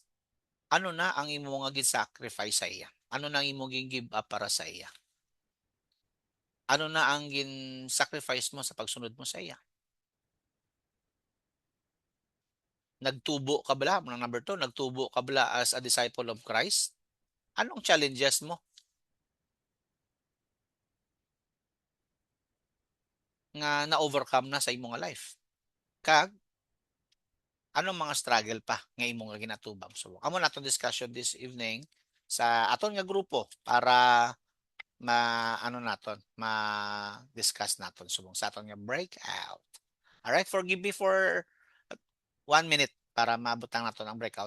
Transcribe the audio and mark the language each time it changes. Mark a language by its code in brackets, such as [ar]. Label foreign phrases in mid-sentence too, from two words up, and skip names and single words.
[hil] Ano na ang imo nga gin-sacrifice sa iya? Ano na ang imo gin-give up para sa iya? Ano na ang gin-sacrifice mo sa pagsunod mo sa iya? Nagtubo ka bala? Number 2, nagtubo ka bala [en] as a disciple of Christ? [hil] Anong challenges mo nga na-overcome na sa imong life? Kag anong mga struggle pa nga imong nga ginatubang? So, amo naton discussion [en] this evening [hil] sa aton nga grupo para ma-discuss naton subong sa aton nga breakout. [en] All right, forgive me for 1 minute [hil] para maabutang naton ang [en] breakout.